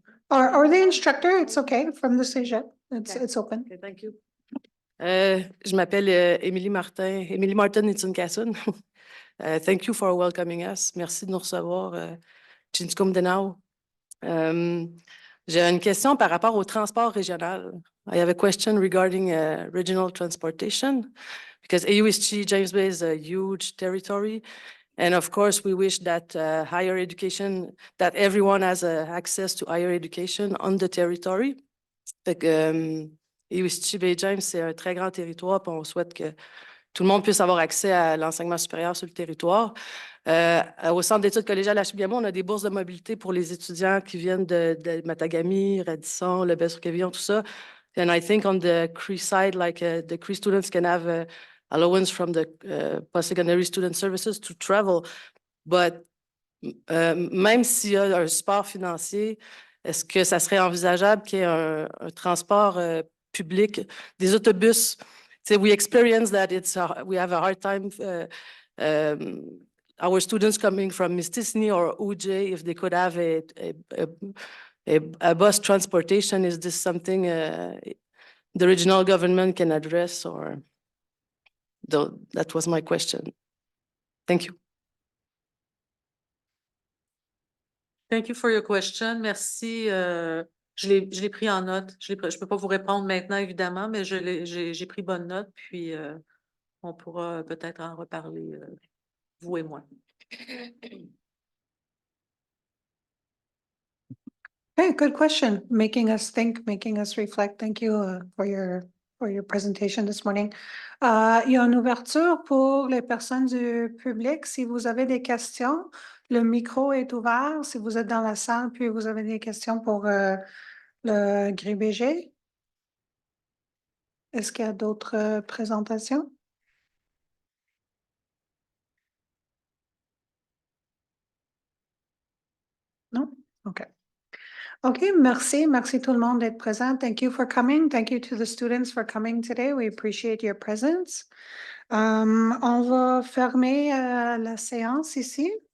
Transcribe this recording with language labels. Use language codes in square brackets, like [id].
[en] Or the instructor, it's okay, from the CEGEP. It's open. Okay, thank you. [fr] Je m'appelle Émilie Martin. Émilie Martin Nitsun-Kassun. [en] Thank you for welcoming us. [fr] Merci de nous recevoir. Chinskum Denau. J'ai une question par rapport au transport régional. [en] I have a question regarding regional transportation because AUSG James Bay is a huge territory. And of course, we wish that higher education, that everyone has access to higher education on the territory. [fr] Fait que AUSG Bay James, c'est un très grand territoire, puis on souhaite que tout le monde puisse avoir accès à l'enseignement supérieur sur le territoire. Au Centre d'études collégiales à Chibougamau, on a des bourses de mobilité pour les étudiants qui viennent de Matagami, Radisson, Lebel-sur-Quévillon, tout ça. [en] And I think on the Cree side, like the Cree students can have allowance from the post-secondary student services to travel. [fr] But même s'il y a un support financier, est-ce que ça serait envisageable qu'il y ait un transport public, des autobus? [en] So we experience that we have a hard time. Our students coming from Mistisni or UJ, if they could have a bus transportation, is this something the regional government can address? Or that was my question. Thank you. Thank you for your question. [fr] Merci. Je l'ai pris en note. Je peux pas vous répondre maintenant, évidemment, mais j'ai pris bonne note. Puis, on pourra peut-être en reparler, vous et moi. [en] Hey, good question. Making us think, making us reflect. Thank you for your presentation this morning. [fr] Il y a une ouverture pour les personnes du public. Si vous avez des questions, le micro est ouvert. Si vous êtes dans la salle, puis vous avez des questions pour le GRIBG. Est-ce qu'il y a d'autres présentations? Non? OK. Okay, merci. Merci tout le monde d'être présent. [en] Thank you for coming. Thank you to the students for coming today. We appreciate your presence. [fr] On va fermer la séance ici.